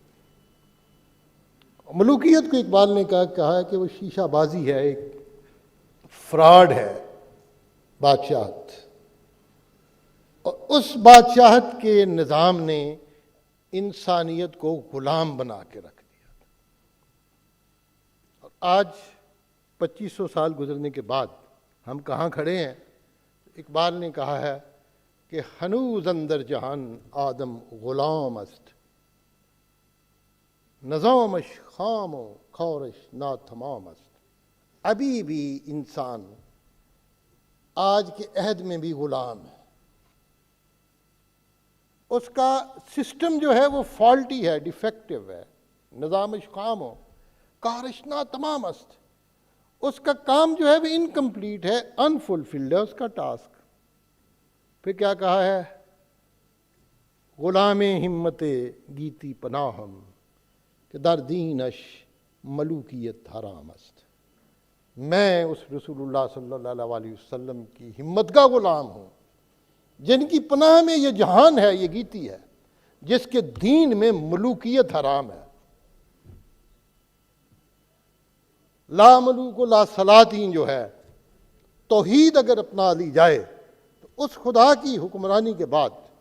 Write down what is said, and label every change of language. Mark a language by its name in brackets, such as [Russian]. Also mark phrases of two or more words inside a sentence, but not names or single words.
[Urdu] ملوکیت کو اقبال نے کہا ہے کہ وہ شیشہ بازی ہے، ایک فراڈ ہے بادشاہت، اور اس بادشاہت کے نظام نے انسانیت کو غلام بنا کے رکھ دیا۔ اور آج 2500 سال گزرنے کے بعد ہم کہاں کھڑے ہیں؟ اقبال نے کہا ہے کہ [Persian] ہنوز اندر جہان آدم غلام است، نظامش خام و خورش ناتمام است۔ [Urdu] ابھی بھی انسان آج کے عہد میں بھی غلام ہے، اس کا سسٹم جو ہے وہ فالٹی ہے، ڈیفیکٹو ہے۔ [Persian] نظامش خام و خورش ناتمام است، [Urdu] اس کا کام جو ہے وہ انکمپلیٹ ہے، انفلفلڈ ہے اس کا ٹاسک۔ پھر کیا کہا ہے؟ [Persian] غلام ہمت گیتی پناہم کہ در دینش ملوکیت حرام است۔ [Urdu] میں اس رسول اللہ صلی اللہ علیہ وسلم کی ہمت کا غلام ہوں، جن کی پناہ میں یہ جہان ہے، یہ گیتی ہے، جس کے دین میں ملوکیت حرام ہے۔ [Arabic] لا ملوک و لا سلاطین [Urdu] جو ہے، توحید اگر اپنا لی جائے تو اس خدا کی حکمرانی کے بعد